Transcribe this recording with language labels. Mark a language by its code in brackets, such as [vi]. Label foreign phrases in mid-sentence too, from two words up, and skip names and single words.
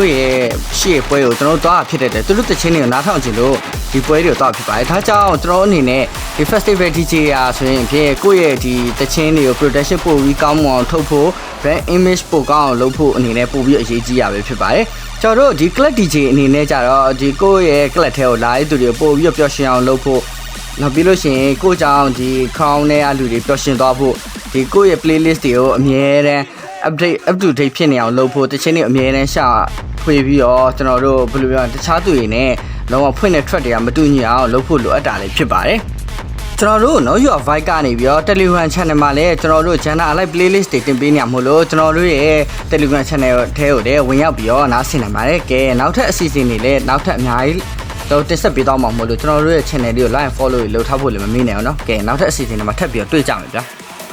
[my] ရဲ့ရှေ့ပွဲကိုကျွန်တော်တို့သွားဖြစ်တဲ့သူတို့တခြင်းတွေကိုနားထောင်ကြည့်လို့ဒီပွဲတွေကိုသွားဖြစ်ပါတယ်ဒါကြောင့်ကျွန်တော်အနေနဲ့ဒီ [en] Festival DJ [my] ရာဆိုရင်ဖြစ်ကိုယ့်ရဲ့ဒီတခြင်းတွေကို production ပို့ပြီးကောင်းမွန်အောင်ထုတ်ဖို့ [en] brand image [my] ပို့ကောင်းအောင် လုပ်ဖို့အနေနဲ့ပို့ပြီးအရေးကြီးရပဲဖြစ်ပါတယ်ကျွန်တော်တို့ဒီ [en] Club DJ [my] အနေနဲ့ကြတော့ဒီကိုယ့်ရဲ့ club ထဲကိုလာတဲ့သူတွေကိုပို့ပြီးပျော်ရွှင်အောင်လုပ်ဖို့နောက်ပြီးလို့ရှိ ရင်ကိုယ့်ကြောင့်ဒီ crown နဲ့အလူတွေပျော်ရွှင်သွားဖို့ဒီကိုယ့်ရဲ့ playlist တွေကိုအမြဲတမ်း [en] update up to date [my] ဖြစ်နေအောင်လုပ်ဖို့ တခြင်းတွေအမြဲတမ်းရှာဖွေပြီးတော့ကျွန်တော်တို့ဘယ်လိုပြောတခြားသူတွေနဲ့လုံးဝဖွင့်တဲ့ track တွေကမတူညီအောင်လုပ်ဖို့လိုအပ်တာလည်းဖြစ်ပါတယ်ကျွန်တော်တို့နော်ရော့ Vibe ကနေပြီးတော့ Telegram channel မှာလည်းကျွန်တော်တို့ [en] channel alike playlist [my] တွေတင်ပေးနေရမို့လို့ကျွန်တော်တို့ရဲ့ Telegram channel ထဲကိုလည်းဝင်ရောက်ပြီးတော့နားဆင်နိုင်ပါတယ်ကဲနောက်ထပ်အစီအစဉ်တွေလည်းနောက်ထပ်အများကြီးတော့တက်ဆက်ပေးသွားမှာမို့လို့ကျွန်တော်တို့ရဲ့ channel လေးကို [en] like follow [my] လုပ်ထားဖို့လည်းမမေ့နဲ့အောင်နော်ကဲနောက်ထပ်အစီအစဉ်တွေမှာထပ်ပြီးတော့တွေ့ကြမယ်ဗျာ